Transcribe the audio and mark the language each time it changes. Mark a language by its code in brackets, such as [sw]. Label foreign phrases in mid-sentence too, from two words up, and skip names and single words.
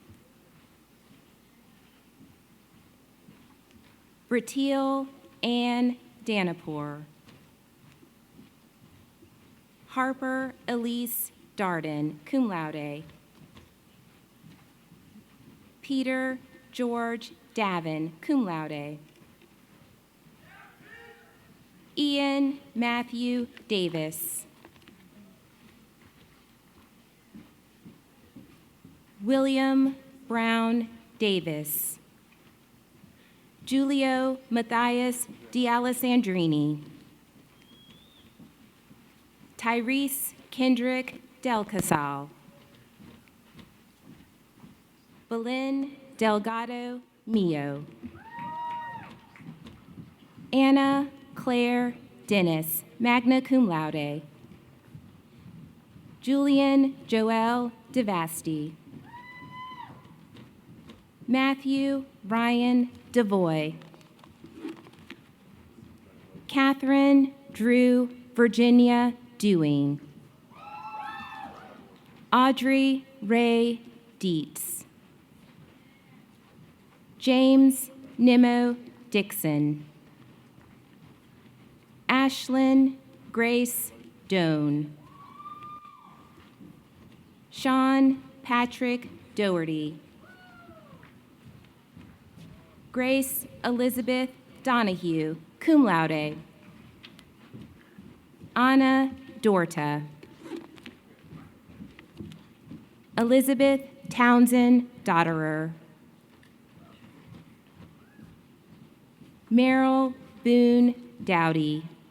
[en] Bratil Ann Danapour. Harper Elise Darden, [la] cum laude. [en] Peter George Davin, [la] cum laude. [en] Ian Matthew Davis. William Brown Davis. Julio Matthias D'Alessandrini. Tyrese Kendrick Del Casal. Belen Delgado Mio. Anna Claire Dennis, [la] magna cum laude. [en] Julian Joel DeVasti. Matthew Ryan DeVoy. Catherine Drew Virginia Dewing. Audrey Ray Dietz. James Nimmo Dixon. Ashlyn Grace Doan. Sean Patrick Doherty. Grace Elizabeth Donahue, [la] cum laude. [en] Anna Dorta. Elizabeth Townsend Dotterer. Merrill Boone Dowdy.